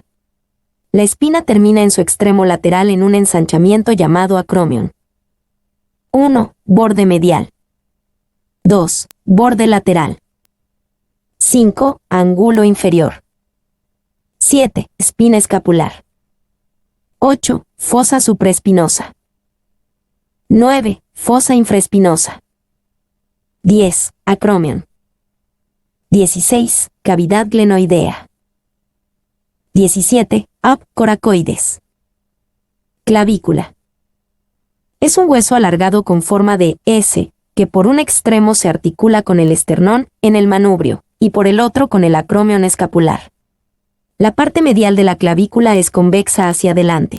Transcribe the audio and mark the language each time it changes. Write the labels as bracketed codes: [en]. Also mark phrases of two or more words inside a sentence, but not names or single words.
[es] La espina termina en su extremo lateral en un ensanchamiento llamado acromion. 1. Borde medial. 2. Borde lateral. 5. Ángulo inferior. 7. Espina escapular. 8. Fosa supraespinosa. 9. Fosa infraespinosa. 10. Acromion. 16. Cavidad glenoidea. 17. Coracoides. Clavícula. Es un hueso alargado con forma de S, que por un extremo se articula con el esternón en el manubrio, y por el otro con el acromion escapular. La parte medial de la clavícula es convexa hacia adelante.